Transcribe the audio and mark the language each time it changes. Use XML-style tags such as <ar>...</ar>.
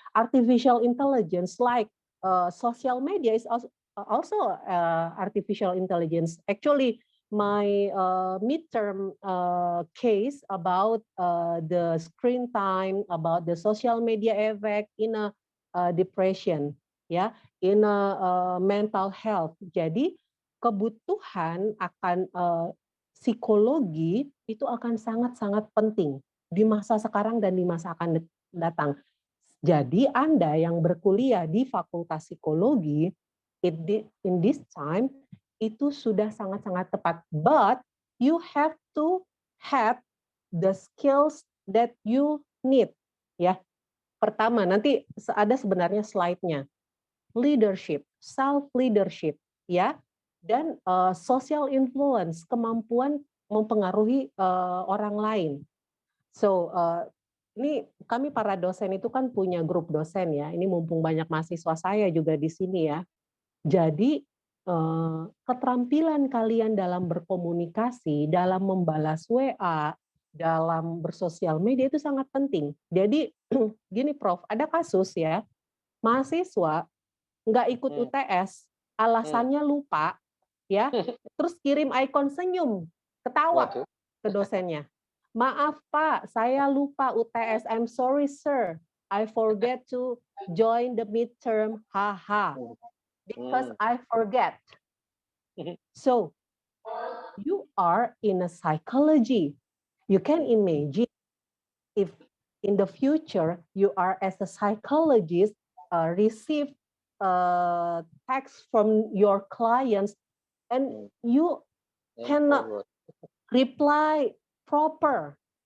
<en>Artificial intelligence like social media is also artificial intelligence. Actually, my midterm case about the screen time, about the social media effect in a depression, ya, in a mental health.</en> <id>Jadi kebutuhan akan psikologi itu akan sangat-sangat penting di masa sekarang dan di masa akan datang. Jadi Anda yang berkuliah di Fakultas Psikologi</id> <en>in this time</en> <id>itu sudah sangat-sangat tepat.</id> <en>But you have to have the skills that you need.</en> <id>Ya, pertama nanti ada sebenarnya slide-nya.</id> <en>Leadership, self leadership, ya, dan social influence,</en> <id>kemampuan mempengaruhi orang lain. So, ini kami para dosen itu kan punya grup dosen, ya. Ini mumpung banyak mahasiswa saya juga di sini, ya. Jadi keterampilan kalian dalam berkomunikasi, dalam membalas WA, dalam bersosial media itu sangat penting. Jadi gini Prof, ada kasus, ya, mahasiswa nggak ikut UTS, alasannya lupa, ya, terus kirim icon senyum, ketawa ke dosennya. Maaf Pak, saya lupa UTS.</id> <en>I'm sorry sir, I forget to join the midterm. Haha, because I forget. So you are in a psychology. You can imagine if in the future you are as a psychologist receive text from your clients and you cannot reply proper.</en>